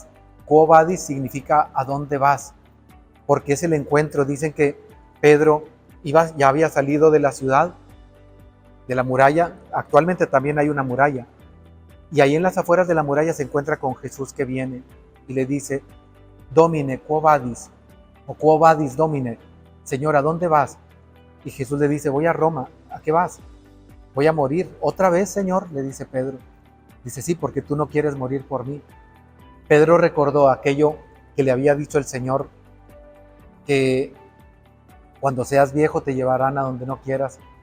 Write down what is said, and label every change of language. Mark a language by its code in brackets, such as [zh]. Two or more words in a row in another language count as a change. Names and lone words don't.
[es] Quo Vadis significa ¿a dónde vas? Porque es el encuentro. Dicen que Pedro ya había salido de la ciudad, de la muralla. Actualmente también hay una muralla. Y ahí en las afueras de la muralla se encuentra con Jesús que viene y le dice: [la] Domine, quo vadis, o quo vadis domine, [es] Señor, ¿a dónde vas? Y Jesús le dice: voy a Roma. ¿A qué vas? Voy a morir. ¿Otra vez, Señor? Le dice Pedro. Dice: sí, porque tú no quieres morir por mí. Pedro recordó aquello que le había dicho el Señor, que cuando seas viejo te llevarán a donde no quieras.